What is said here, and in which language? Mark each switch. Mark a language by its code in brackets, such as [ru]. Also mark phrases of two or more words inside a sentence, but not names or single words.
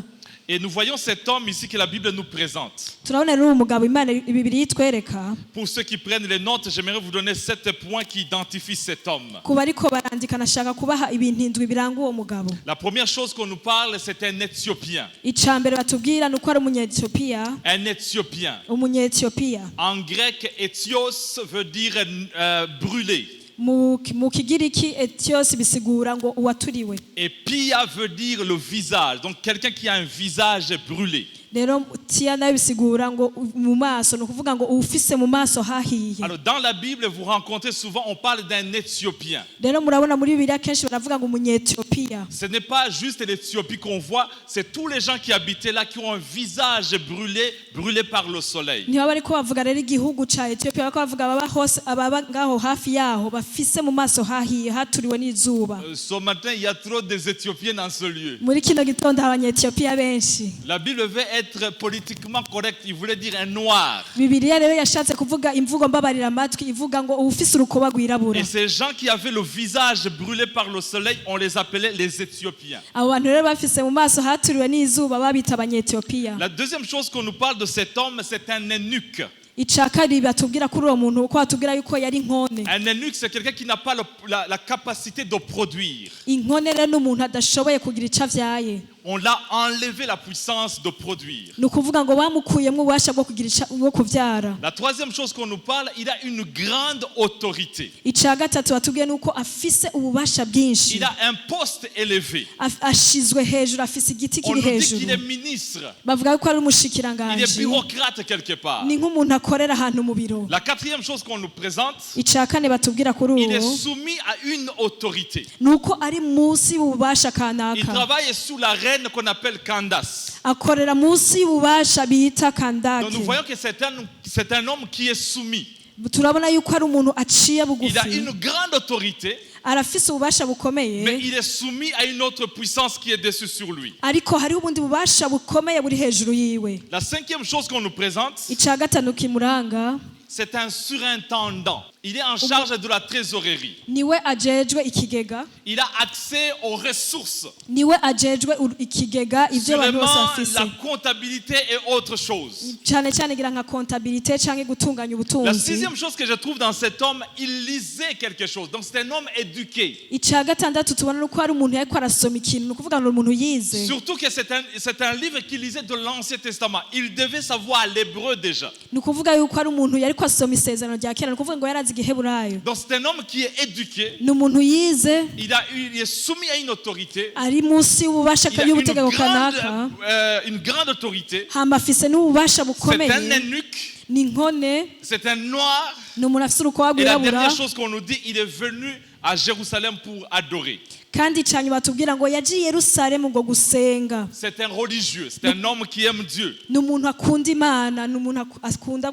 [fr] Et nous voyons cet homme ici que la Bible nous présente. Pour ceux qui prennent les notes, j'aimerais vous donner 7 points qui identifient cet homme. La première chose qu'on nous parle, c'est un Éthiopien. Un Éthiopien. En grec, Éthios veut dire brûler. [rn] mu kigiriki etios bisigura ngo uwaturiwe. [fr] Et pia veut dire le visage. Donc quelqu'un qui a un visage brûlé. [rn] Rero tia nayo bisigura ngo mu maso, no kuvuga ngo ufise mu maso hahiye. [fr] Alors dans la Bible, vous rencontrez souvent, on parle d'un Éthiopien. [rn] Rero murabona muri Bibiliya kenshi baravuga ngo umunyetiyopiya. [fr] Ce n'est pas juste l'Éthiopie qu'on voit, c'est tous les gens qui habitaient là qui ont un visage brûlé par le soleil. [rn] Niba bariko bavuga rero igihugu ca Ethiopia bako bavuga ababa ngaho hafi yaho bafise mu maso hahiye haturiwe n'izuba. [fr] Ce matin, il y a trop des Éthiopiens dans ce lieu. [rn] Muri kino gitondo abanyetiyopiya benshi. [fr] La Bible veut être politiquement correcte, il voulait dire un noir. [rn] Bibiliya rero yashatse kuvuga imvugo mbabarira amatwi ivuga ngo ufise urukoba rwirabura. [fr] Et ces gens qui avaient le visage brûlé par le soleil, on les appelait les Éthiopiens. [rn] Abo bantu rero bafise mu maso haturiwe n'izuba babita abanyetiyopiya. [fr] La deuxième chose qu'on nous parle de cet homme, c'est un eunuque. [rn] Icakari batubwira kuri uwo muntu uko batubwira yuko yari inkone. [fr] Un eunuque, c'est quelqu'un qui n'a pas la capacité de produire. [rn] Inkone rero n'umuntu adashoboye kugira ico avyaye. [fr] On l'a enlevé la puissance de produire. [rn] Nukuvuga ngo bamukuyemwo ububasha bwo kugira bwo kuvyara. [fr] La troisième chose qu'on nous parle, il a une grande autorité. [rn] Ica gatatu batubwiye nuko afise ububasha bwinshi. [fr] Il a un poste élevé. [rn] Ashizwe hejuru, afise igiti [fr] On [rn] kiri [fr] nous dit qu'il [rn] hejuru. [fr] est ministre. [rn] Bavuga ko ari [fr] Il est [rn] umushikiranganje. [fr] bureaucrate quelque part. [rn] Ni nk'umuntu akorera ahantu mu biro. [fr] La quatrième chose qu'on nous présente, [rn] Ica kane batubwira kuri [fr] il est [rn] uwo [fr] soumis à une autorité. [rn] nuko ari munsi y'ububasha [fr] Il [rn] kanaka. [fr] travaille sous la reine qu'on appelle Candace. [rn] Akorera munsi y'ububasha bita [fr] Donc nous [rn] Kandake. [fr] voyons que c'est un homme qui est soumis. [rn] Turabona yuko ari umuntu aciye [fr] Il a [rn] bugufi. [fr] une grande autorité, [rn] Arafise ububasha [fr] mais [rn] bukomeye. [fr] il est soumis à une autre puissance qui est dessus sur lui. [rn] Ariko hari ubundi bubasha bukomeye buri hejuru yiwe. [fr] La cinquième chose qu'on nous présente, [rn] Ica gatanu kimuranga [fr] c'est un surintendant. Il est en charge de la trésorerie. [rn] niwe ajejwe ikigega. [fr] Il a accès aux ressources. [rn] Niwe ajejwe ikigega ivyo abantu bose [fr] Sûrement, [rn] bafise. [fr] la comptabilité et autre chose. [rn] Cyane cyane gira nka comptabilité canke gutunganya [fr] La [rn] ubutunzi. [fr] sixième chose que je trouve dans cet homme, il lisait quelque chose. Donc c'est un homme éduqué. [rn] Ica gatandatu tubona nuko ari umuntu yariko arasoma ikintu, nukuvuga ngo umuntu yize. [fr] Surtout que c'est un livre qu'il lisait de l'Ancien Testament. Il devait savoir l'hébreu déjà. [rn] Nukuvuga yuko ari umuntu yariko asoma isezerano rya kera, nukuvuga ngo yarazi igiheburayo. [fr] Donc c'est un homme qui est éduqué. [rn] Ni umuntu yize, [fr] Il est soumis à une autorité. [rn] ari munsi y'ububasha [fr] Il a [rn] y'ubutegeko kanaka. [fr] une grande autorité. [rn] Hama afise n'ububasha [fr] C'est un [rn] bukomeye. [fr] eunuque. [rn] Ni inkone, [fr] C'est un noir. [rn] ni umuntu afise urukoba [fr] Et la [rn] rwirabura. [fr] dernière chose qu'on nous dit, il est venu à Jérusalem pour adorer. [rn] Kandi icanyuma batubwira ngo yagiye Yerusalemu ngo gusenga. [fr] C'est un religieux. C'est un homme qui aime Dieu. [rn] Ni umuntu akunda Imana, ni umuntu akunda